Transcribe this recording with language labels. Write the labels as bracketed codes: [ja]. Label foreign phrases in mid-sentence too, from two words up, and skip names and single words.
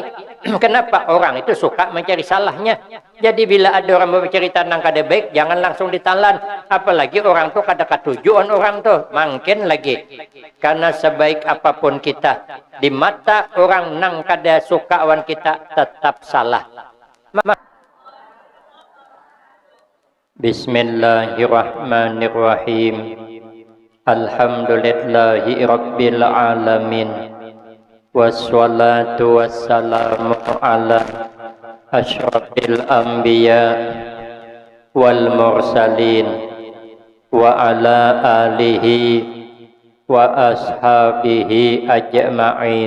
[bjn] Kenapa orang itu suka mencari salahnya? Jadi bila ada orang bercerita tentang kada baik, jangan langsung ditalan. Apalagi orang tuh kada katujuan orang tuh. Makin lagi. Karena sebaik apapun kita, di mata orang nang kada suka awan kita tetap salah. [ar] بسم الله الرحمن الرحيم. الحمد لله رب العالمين. والصلاة والسلام على أشرف الأنبياء والمرسلين وعلى آله وأصحابه أجمعين.